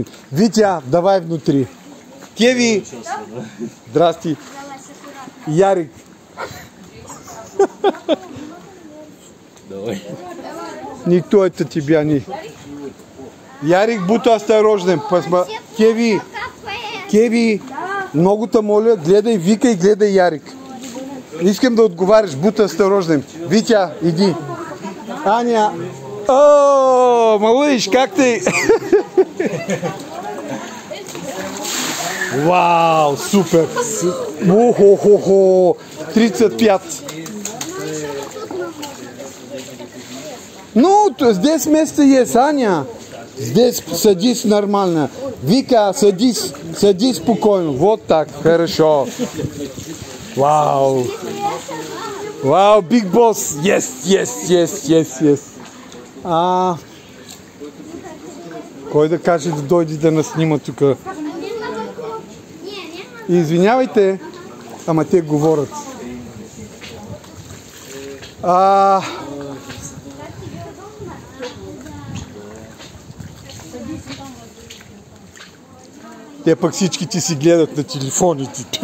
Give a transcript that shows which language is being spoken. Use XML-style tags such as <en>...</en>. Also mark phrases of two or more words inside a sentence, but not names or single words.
<ru>Витя, давай внутри. Кеви. Здрасте. Ярик. Давай. Никто это тебя не... Ярик, будь осторожным. Кеви. Кеви.</ru> <bg>Много-то моля, гледай Вика и гледай Ярик. Искам да отговаряш,</bg> <ru>будь осторожным. Витя, иди. Аня. О, малыш, как ты? Вау, супер. О-хо-хо-хо. 35. Ну, здесь место есть, Аня. Здесь садись нормально. Вика, садись спокойно. Вот так, хорошо. Вау. Вау,</ru> <en>big boss. Yes.</en> <bg>Кой да каже да дойде да нас снима тук? Извинявайте, ама те говорят. Те пък всичките си гледат на телефоните.</bg>